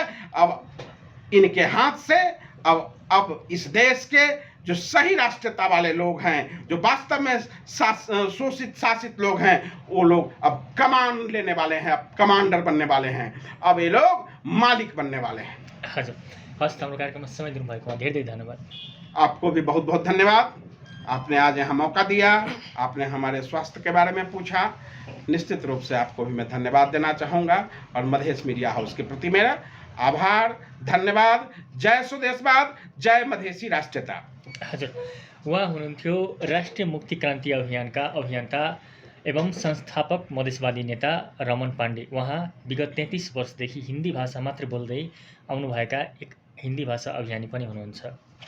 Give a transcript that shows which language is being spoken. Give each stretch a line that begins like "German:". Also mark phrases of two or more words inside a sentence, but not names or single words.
Hindi: अब इनके हाथ से अब इस देश के जो सही राष्ट्रीयता वाले लोग हैं, जो वास्तव में शोषित शासित लोग हैं, वो लोग अब कमान लेने वाले हैं, अब कमांडर बनने वाले हैं, अब ये लोग मालिक बनने वाले हैं।
Nepali: हजुर, हस्, हाम्रो कार्यक्रममा समय दिनुभएकोमा धेरै धन्यवाद।
Hindi: आपको भी बहुत बहुत धन्यवाद। आपने आज यहाँ मौका दिया, आपने हमारे स्वास्थ्य के बारे में पूछा। निश्चित रूप से आपको भी मैं धन्यवाद देना चाहूँगा और मधेश मीडिया हाउस के प्रति मेरा आभार, धन्यवाद। जय स्वदेशवाद, जय मधेसी राष्ट्रीयता।
Nepali: हजुर, उहाँ हुनुहुन्थ्यो राष्ट्रिय मुक्ति क्रान्ति अभियानका अभियन्ता एवं संस्थापक मधेसवादी नेता रमन पाण्डे। उहाँ विगत 33 वर्षदेखि हिन्दी भाषा मात्र बोल्दै आउनुभएका एक हिन्दी भाषा अभियानी पनि हुनुहुन्छ।